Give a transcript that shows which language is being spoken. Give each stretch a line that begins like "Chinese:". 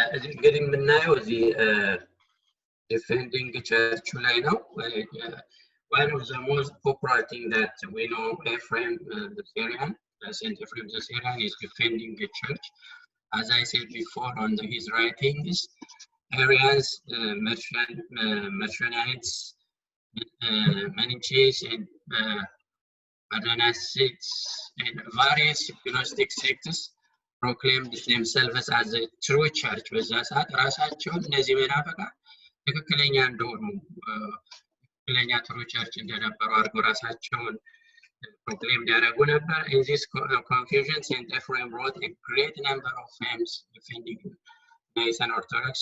Amharic: እንግዲህ የምናየው እዚህ
English: defending church
Amharic: ላይ ነው.
English: One of the most popular thing that we know, Ephraim the Syrian, Saint Ephraim the Syrian is defending the church. As I said before on his writings, Arians, Marcionites, Manichaeans, and Adonaites, and various Gnostic sects proclaimed themselves as a true church.
Amharic: በዛ ሰዓት ራሳቸውን እነዚህ መናፍቃን ትክክለኛ እንደሆኑ ትክክለኛ ትሩ ቸርች እንደነበሩ አድርገው ራሳቸውን proclaim ያደረጉ ነበር.
English: In this confusion, Saint Ephraim wrote a great number of hymns defending Nicene Orthodox.